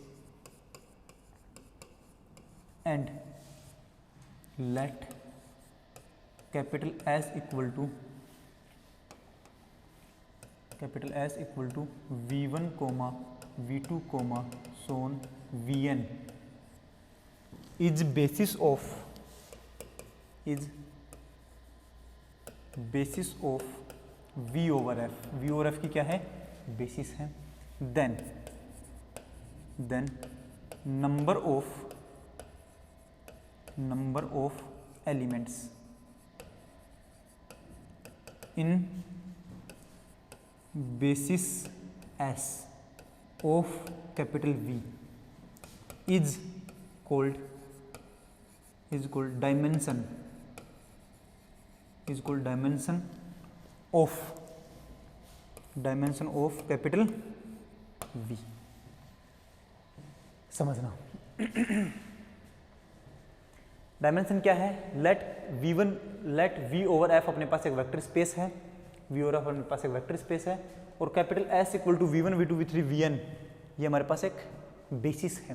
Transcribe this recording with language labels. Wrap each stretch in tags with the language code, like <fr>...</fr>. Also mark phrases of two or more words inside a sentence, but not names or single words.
<en>and let capital S equal to V1, V2, so on Vn is basis of V over F. V over F</en> <hi>की क्या है, बेसिस है।</hi> <en>then number of elements in basis S of capital V is called dimension of capital V.</en> <hi>समझना डायमेंशन क्या है? लेट</hi> <en>V over F</en> <hi>अपने पास एक</hi> <en>vector space</en> <hi>है,</hi> <en>V over F</en> <hi>अपने पास एक</hi> <en>vector space</en> <hi>है, और</hi> <en>capital S equal to V1 V2 V3 Vn</en> <hi>ये हमारे पास एक बेसिस है।</hi>